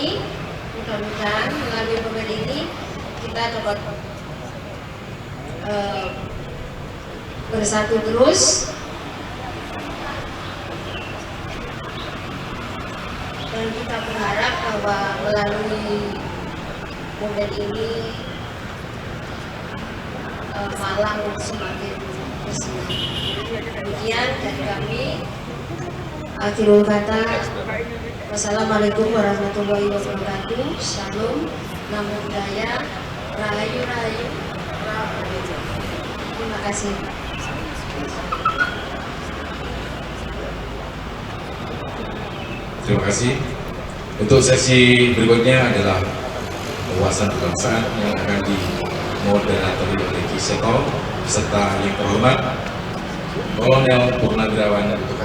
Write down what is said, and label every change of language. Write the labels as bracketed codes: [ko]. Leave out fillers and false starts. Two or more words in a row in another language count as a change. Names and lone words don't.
[id] Mudah-mudahan melalui pemilu ini kita dapat bersatu terus dan kita berharap bahwa melalui momen ini Malang semakin bersinar. Demikian dari kami. Akhirul kata, [ar] والسلام عليكم ورحمة الله وبركاته. [id] Shalom, [pi] namo buddhaya, [jv] rahayu rahayu. [id] Terima kasih. Terima kasih. Untuk sesi berikutnya adalah wawasan kebangsaan yang akan dimoderatori oleh Ki Seto beserta yang terhormat Kolonel Purnawirawan Dr.